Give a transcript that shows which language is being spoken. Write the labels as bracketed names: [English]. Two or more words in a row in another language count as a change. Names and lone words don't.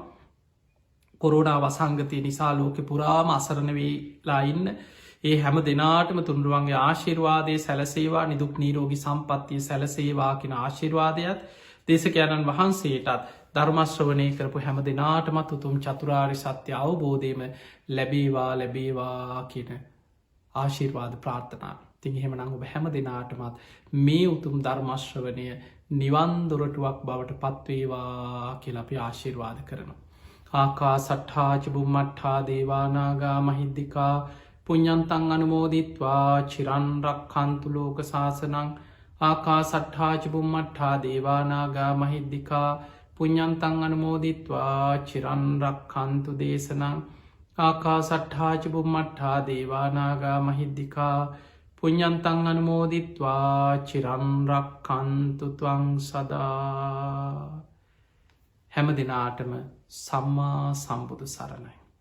[Sinhala] කොරෝනා වසංගතය නිසා ලෝක පුරාම අසරණ වෙලා ඉන්න ඒ හැම දෙනාටම තුන්රුවන්ගේ ආශිර්වාදය සැලසේවා නිදුක් නීරෝගි සම්පත්තිය සැලසේවා කියෙන ආශිර්වාදයත් දේශකයණන් වහන්සේටත් ධර්මශ්‍රවනය කරපු හැම දෙනාටමත් උතුම් චතුරාරි සත්‍ය අවබෝධයම ලැබේවා කියන ආශිර්වාද ප්‍රාර්ථනා. තින් එහෙමනං ඔබ හැම දෙනාටමත් මේ උතුම් ධර්මශ්‍රවනය නිවන්දොරටුවක් බවට පත්වේවා කියලපි ආශිර්වාද කරනවා. [Pali] ආකා සට්හාච බුම්මට්හා දේවානාගා මහිද්දිකා පුඤ්ඤන්තං අනුමෝදිත්වා චිරන්රක් කන්තු ලෝක සාසනං. ආකා සට්හාච බුම්මට්හා දේවානාගා මහිද්දිකා පුඤ්ඤන්තං අනුමෝදිත්වා චිරන්රක් කන්තු දේශනං. ආකා සට්හාච බුම්මට්හා දේවානාගා මහිද්දිකා පුඤ්ඤන්තං අනුමෝදිත්වා චිරන්රක් කන්තු ත්වං සදා. [Sinhala] හැම දෙනාටම සම්මා සම්බුදු සරණයි.